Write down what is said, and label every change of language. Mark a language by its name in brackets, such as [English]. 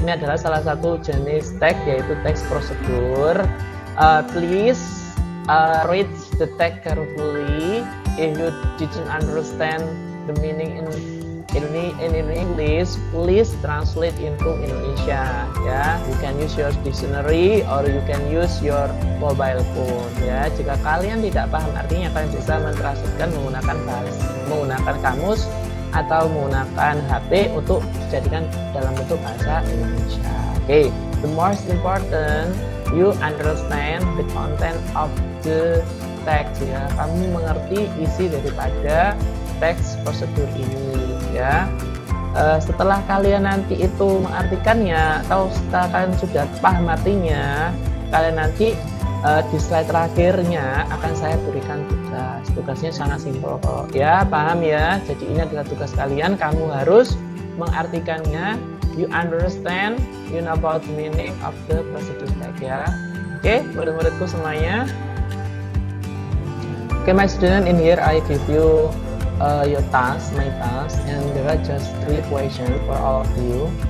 [Indonesian] Ini adalah salah satu jenis tag, yaitu teks prosedur. [English] Please read the tag carefully if you didn't understand the meaning in English, please translate into Indonesia ya. You can use your dictionary or you can use your mobile phone ya. [Indonesian] Jika kalian tidak paham artinya, kalian bisa mentranslatekan menggunakan kamus atau menggunakan HP untuk dijadikan dalam bentuk bahasa Indonesia. [English] Okay, the most important, you understand the content of the text ya. [Indonesian] Kamu mengerti isi daripada teks prosedur ini ya. Setelah kalian nanti itu mengartikannya atau setelah kalian sudah paham artinya, kalian nanti di slide terakhirnya akan saya berikan tugas. Tugasnya sangat simpel kok ya, paham ya. Jadi ini adalah tugas kalian, kamu harus mengartikannya. [English] You understand, you know about the meaning of the procedure text ya. [Indonesian] Oke, murid-muridku semuanya. [English] Okay, my student, in here I give you your task, my task, and there are just 3 questions for all of you.